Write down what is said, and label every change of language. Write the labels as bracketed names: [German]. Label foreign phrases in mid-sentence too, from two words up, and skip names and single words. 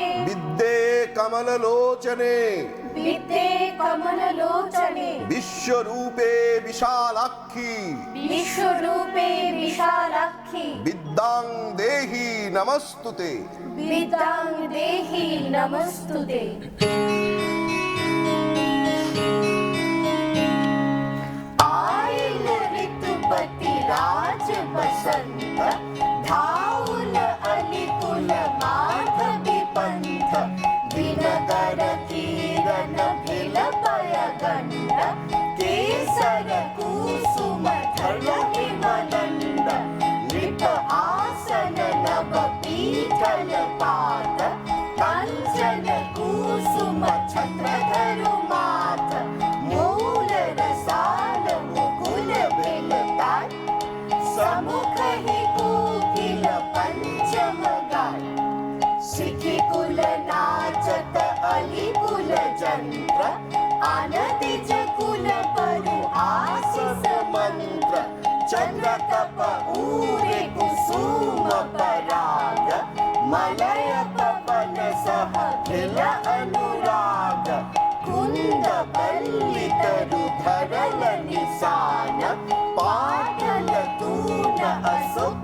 [Sanskrit] বিদ্যে কমল লোচনে, বিদ্যে কমল লোচনে, বিশ্বরূপে বিশালাক্ষী, বিশ্বরূপে বিশালাক্ষী, বিদ্যাং দেহি নমস্তুতে। বিদ্যাং দেহি নমস্তুতে। [Maithili] आयल ऋतुपति राज बसंत, धाउल अलिकुल माधवी पंथ, दिनकर किरण भिल पय गंड, केसर कुसुम धर हिमनंद, नृप आसन नव पीठल पात, कंचन कुसुम छत्र धरु मात, मूल रसाल मुकुल बिलताय, समुख ही कोकिल पंचम गाय, सिखी कुल नाचत अली कुल जंत्र, आनदिज कुल परु आशीष मंत्र, चंद्र कप ऊरे कुसुम पराग, मलय पवन सह खिल अनुराग, कुंद बल्ली तरु धरल निशान, पाटल तून असुक